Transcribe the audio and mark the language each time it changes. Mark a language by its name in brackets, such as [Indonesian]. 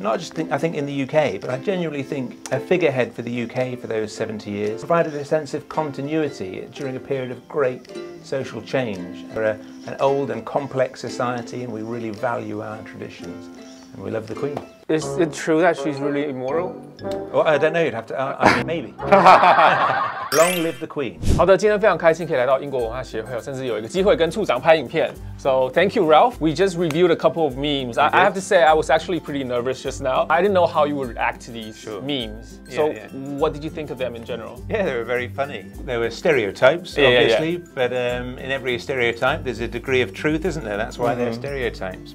[English] Not just I think in the UK, but I genuinely think a figurehead for the UK for those 70 years provided a sense of continuity during a period of great social change. We're an old and complex society, and we really value our traditions. And we love the Queen. Is it true that she's really immoral? Well, I don't know, you'd have to, I mean, maybe. Long live the Queen. [Chinese] 好的，今天非常开心可以来到英国文化协会，甚至有一个机会跟处长拍影片。 [English] So thank you, Ralph. We just reviewed a couple of memes. I have to say I was actually pretty nervous just now. I didn't know how you would react to these memes. So what did you think of them in general? Yeah, they were very funny. They were stereotypes, obviously, but in every stereotype there's a degree of truth, isn't there? That's why they're stereotypes.